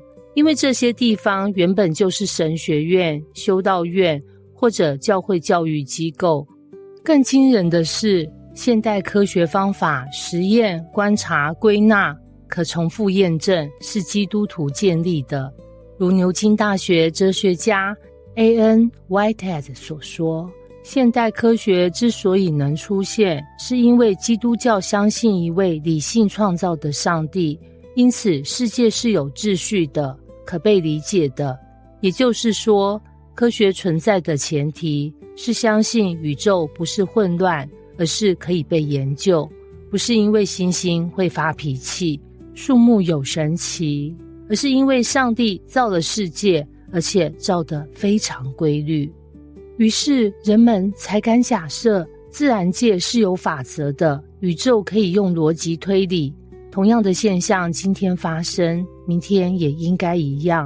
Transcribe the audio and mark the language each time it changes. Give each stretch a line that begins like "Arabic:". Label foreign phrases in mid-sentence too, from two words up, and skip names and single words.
Chinese: 因為這些地方原本就是神學院、修道院或者教會教育機構。更驚人的是，現代科學方法實驗、觀察、歸納、可重複驗證是基督徒建立的。如牛津大學哲學家 A.N. Whitehead 所說，現代科學之所以能出現，是因為基督教相信一位理性創造的上帝，因此世界是有秩序的，可被理解的。也就是說，科學存在的前提是相信宇宙不是混亂，而是可以被研究，不是因為星星會發脾氣，樹木有神奇，而是因為上帝造了世界，而且造得非常規律。於是人們才敢假設自然界是有法則的，宇宙可以用邏輯推理，同樣的現象今天發生，明天也應該一樣。